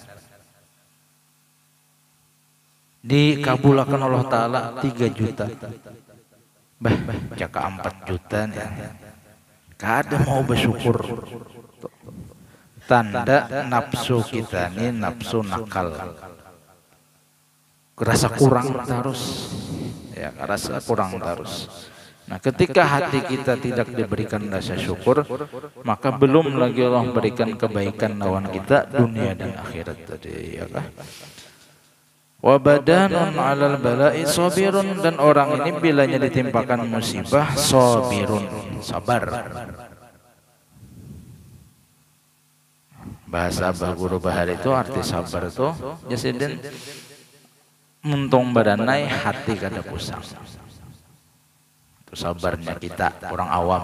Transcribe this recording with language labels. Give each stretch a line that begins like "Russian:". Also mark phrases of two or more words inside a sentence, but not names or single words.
Indonesian: Dikabulkan Allah Ta'ala 3 juta.
Banjar: Jaka 4 juta nih. Kada mau bersyukur.
Indonesian: Tanda nafsu kita nih nafsu nakal. Rasa kurang terus, ya, rasa kurang terus. Nah, ketika hati kita tidak diberikan rasa syukur, maka belum lagi Allah berikan kebaikan
Banjar: lawan kita
Indonesian: dunia dan akhirat tadi, ya kah?
Arabic: Wa badanun 'alal bala'i sabirun,
Indonesian: dan orang ini bilanya ditimpakan musibah sabirun, sabar. Bahasa Guru Bahar itu arti sabar itu
Banjar: jasidin muntung badanai hati kada pusang.
Indonesian: Itu sabarnya kita orang awam.